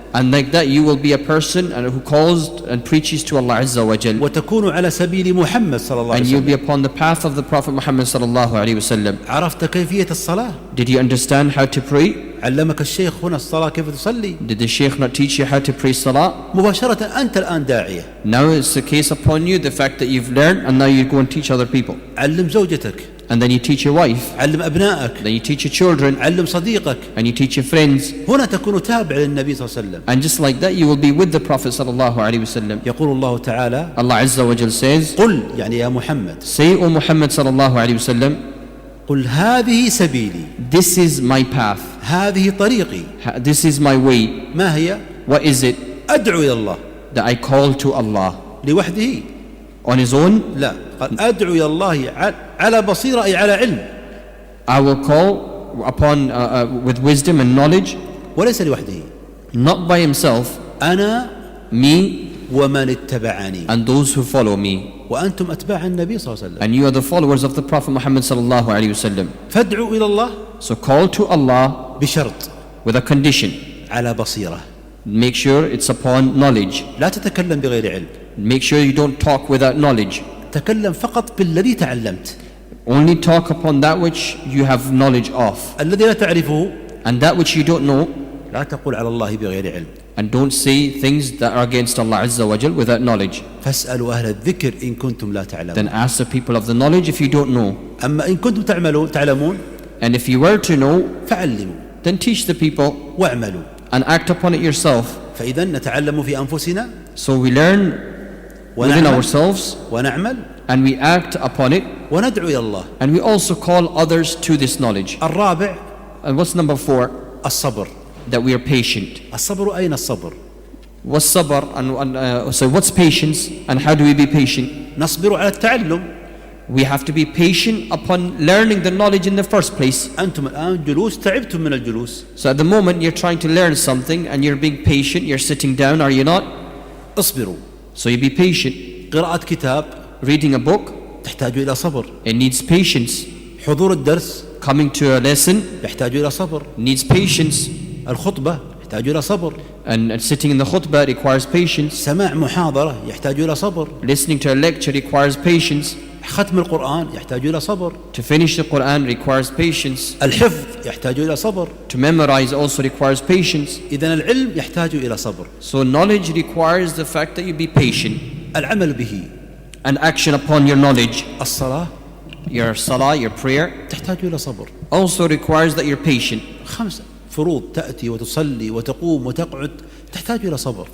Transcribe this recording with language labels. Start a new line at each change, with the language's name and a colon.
English: and like that you will be a person who calls and preaches to Allah Azza wa Jal,
Arabic: وتكون على سبيل محمد صلى الله
English: and
Arabic: عليه
English: you'll be
Arabic: وسلم.
English: upon the path of the Prophet Muhammad sallallahu alaihi wasallam.
Arabic: عرفت كيفية الصلاة؟
English: Did you understand how to pray?
Arabic: علمك الشيخ هنا الصلاة كيف تصلي؟
English: Did the Shaykh not teach you how to pray salah?
Arabic: مباشرة أنت الآن داعية.
English: Now it's the case upon you, the fact that you've learned, and now you go and teach other people.
Arabic: علم زوجتك.
English: And then you teach your wife,
Arabic: علم أبنائك.
English: then you teach your children,
Arabic: علم صديقك.
English: and you teach your friends.
Arabic: هنا تكون تابع للنبي صلى الله عليه وسلم.
English: And just like that, you will be with the Prophet sallallahu alaihi wasallam.
Arabic: يقول الله تعالى
English: Allah Azza wa Jal says,
Arabic: قل يعني يا محمد
English: say, O Muhammad sallallahu alaihi wasallam,
Arabic: قل هذه سبيلي
English: this is my path,
Arabic: هذه طريقي.
English: this is my way.
Arabic: ما هي؟
English: What is it?
Arabic: أدعو إلى الله
English: That I call to Allah.
Arabic: لوحده؟
English: On his own,
Arabic: لا، قال أدعو إلى الله على بصيرة أي على علم.
English: I will call upon with wisdom and knowledge,
Arabic: وليس لوحده.
English: not by himself,
Arabic: أنا
English: me
Arabic: ومن اتبعني.
English: and those who follow me.
Arabic: وأنتم أتباع النبي صلى الله عليه وسلم.
English: And you are the followers of the Prophet Muhammad sallallahu alaihi wasallam.
Arabic: فادعوا إلى الله
English: So call to Allah
Arabic: بشرط
English: with a condition.
Arabic: على بصيرة.
English: Make sure it's upon knowledge.
Arabic: لا تتكلم بغير علم.
English: Make sure you don't talk without knowledge.
Arabic: تكلم فقط بالذي تعلمت.
English: Only talk upon that which you have knowledge of.
Arabic: الذي لا تعرفه
English: And that which you don't know,
Arabic: لا تقول على الله بغير علم.
English: and don't say things that are against Allah Azza wa Jal without knowledge.
Arabic: فاسألوا أهل الذكر إن كنتم لا تعلمون.
English: Then ask the people of the knowledge if you don't know.
Arabic: أما إن كنتم تعلمون
English: And if you were to know,
Arabic: فعلموا
English: then teach the people
Arabic: واعملوا.
English: and act upon it yourself.
Arabic: فإذا نتعلم في أنفسنا
English: So we learn within ourselves,
Arabic: ونعمل
English: and we act upon it,
Arabic: وندعو إلى الله.
English: and we also call others to this knowledge.
Arabic: الرابع
English: And what's number 4?
Arabic: الصبر.
English: That we are patient.
Arabic: الصبر أين الصبر؟
English: What's sabr and so what's patience and how do we be patient?
Arabic: نصبر على التعلم.
English: We have to be patient upon learning the knowledge in the first place.
Arabic: أنتم الآن جلوس تعبتم من الجلوس.
English: So at the moment you're trying to learn something and you're being patient, you're sitting down, are you not?
Arabic: اصبروا.
English: So you be patient.
Arabic: قراءة كتاب
English: Reading a book,
Arabic: تحتاج إلى صبر.
English: it needs patience.
Arabic: حضور الدرس
English: Coming to a lesson
Arabic: يحتاج إلى صبر.
English: needs patience.
Arabic: الخطبة يحتاج إلى صبر.
English: And sitting in the khutbah requires patience.
Arabic: سماع محاضرة يحتاج إلى صبر.
English: Listening to a lecture requires patience.
Arabic: ختم القرآن يحتاج إلى صبر.
English: To finish the Quran requires patience.
Arabic: الحفظ يحتاج إلى صبر.
English: To memorize also requires patience.
Arabic: إذن العلم يحتاج إلى صبر.
English: So knowledge requires the fact that you be patient.
Arabic: العمل به.
English: And action upon your knowledge.
Arabic: الصلاة
English: Your salah, your prayer
Arabic: تحتاج إلى صبر.
English: also requires that you're patient.
Arabic: 5 فروض تأتي وتصلي وتقوم وتقعد تحتاج إلى صبر.